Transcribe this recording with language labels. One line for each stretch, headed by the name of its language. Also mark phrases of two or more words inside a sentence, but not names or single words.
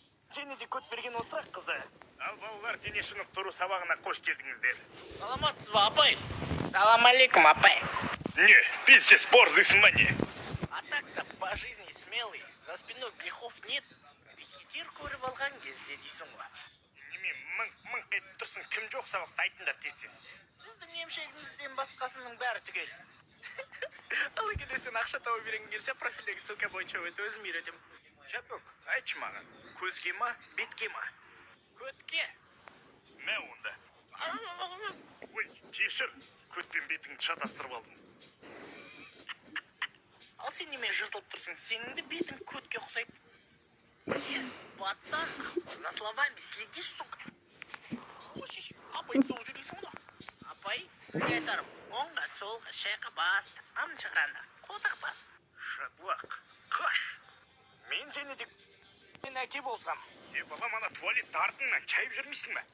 Kazakh: Және де көт берген осырақ қызы. Ал балалар, дене шынықтыру сабағына қош келдіңіздер. Саламатсыз ба, апай? Салам алейкум, апай. Не, пиздец, борзыйсың ба не?
Russian: А так-то по жизни смелый, за спиной грехов нет.
Kazakh: Рекетир көріп алған кезде дейсің ба? Неме, мыңқ етіп тұрсың, кім жоқ сабақты айтыңдар тез-тез. Сіздің емшегіңізден басқасының бәрі түгел. Ал егер сен ақша тауып бергің келсе, профилдегі ссылка бойынша өте өзім үйретем. Шапок, айтшы маған, көзге ма, бетке ма? Көтке. Мә онда. Ой, кешір, көтпен бетіңді шатастырып алдым. Ал сен немен жыртылып тұрсың? Сенің де бетің көтке ұқсайды.
Russian: Пацан, за словами следи, сука.
Kazakh: Ой, апай соғып жүресің мұна. Апай, сізге айтарым, оңға солға шайқа басты, ам шығаранда, қотақ басты. Шаблақ, қаш. Мен және де мен әке болсам. Балам, ана туалетті артыңнан чайып жүрмейсің бе?